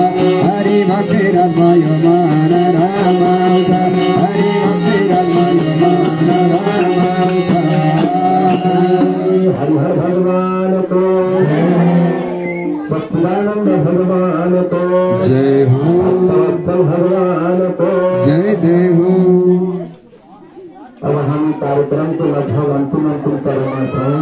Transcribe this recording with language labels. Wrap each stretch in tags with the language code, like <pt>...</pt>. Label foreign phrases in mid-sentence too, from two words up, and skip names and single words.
<ne>हरि भक्ति रसमा यो मन रमाउँछ, हरि भक्ति रसमा यो मन रमाउँछ। हरि हर भगवान को, सच्चिदानंद भगवान को जय हो, वत्सल भगवान को जय जय हो।</ne> <hi>अब हम कार्यक्रम के लगभग अंतिम चरण में हैं।</hi>